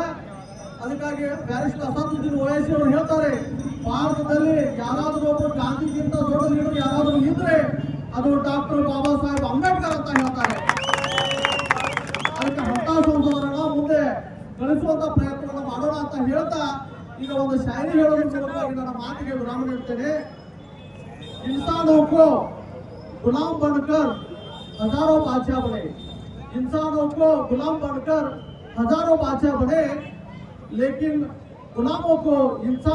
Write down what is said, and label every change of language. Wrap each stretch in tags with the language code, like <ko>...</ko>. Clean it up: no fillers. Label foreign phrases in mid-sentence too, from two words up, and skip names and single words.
<kn>ಅದಕ್ಕಾಗಿ ಬ್ಯಾರಿಸ್ಟರ್ ಅಸಾದುದ್ದೀನ್ ಓವೈಸಿ ಅವರು ಹೇಳ್ತಾರೆ, ಭಾರತದಲ್ಲಿ ಯಾರಾದರೂ ಒಬ್ಬರು ಗಾಂಧಿಗಿಂತ ದೊಡ್ಡ ಲೀಡರ್ ಯಾರಾದರೂ ಇದ್ರೆ ಅದು ಡಾಕ್ಟರ್ ಬಾಬಾ ಸಾಹೇಬ್ ಅಂಬೇಡ್ಕರ್ ಅಂತ ಹೇಳ್ತಾರೆ. ಅದಕ್ಕೆ ಅಂತ ಸಂಸದರನ್ನ ಮುಂದೆ ಕಳಿಸುವಂತ ಪ್ರಯತ್ನವನ್ನು ಮಾಡೋಣ ಅಂತ ಹೇಳ್ತಾ ಈಗ ಒಂದು ಶಾಯರಿ ಹೇಳೋದ್ರ ಮೂಲಕವಾಗಿ ನನ್ನ ಮಾತಿಗೆ ವಿರಾಮ ನೀಡ್ತೇನೆ.</kn> <hi>इंसानों को गुलाम बनकर हजारों बादशाह बने, इंसानों को गुलाम बनकर हजारों बादशाह बने, लेकिन गुलामों को इंसान</hi>